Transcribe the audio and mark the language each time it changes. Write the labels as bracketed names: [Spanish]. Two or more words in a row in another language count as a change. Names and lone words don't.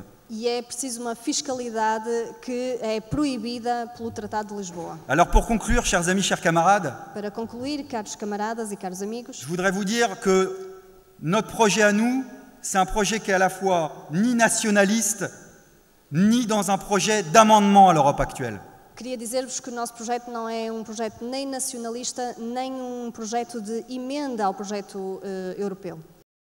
[Portuguese] E é preciso uma fiscalidade que é proibida pelo Tratado de Lisboa. [French] Alors pour conclure, chers amis, chers camarades, [Portuguese] Para concluir, caros camaradas e caros amigos, [French] je voudrais vous dire que notre projet à nous, c'est un projet qui est à la fois ni nationaliste, ni dans un projet d'amendement à l'Europe actuelle. [Portuguese] queria dizer-vos que o nosso projeto não é um projeto nem nacionalista, nem um projeto de emenda ao projeto europeu.